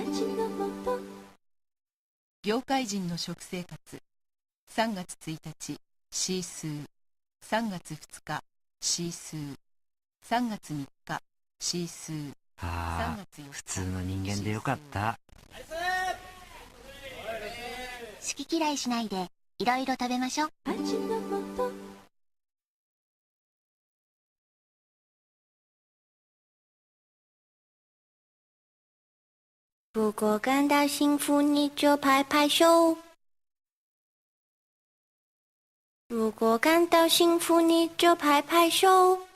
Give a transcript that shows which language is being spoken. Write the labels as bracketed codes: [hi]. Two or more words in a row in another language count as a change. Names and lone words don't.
[ja] 業界人の食生活。3月1日、シースー。3月2日、シースー。3月3日、シースー。ああ、普通の人間でよかった。好き嫌いしないで、いろいろ食べましょう。 [zh] 如果感到幸福，你就拍拍手。如果感到幸福，你就拍拍手。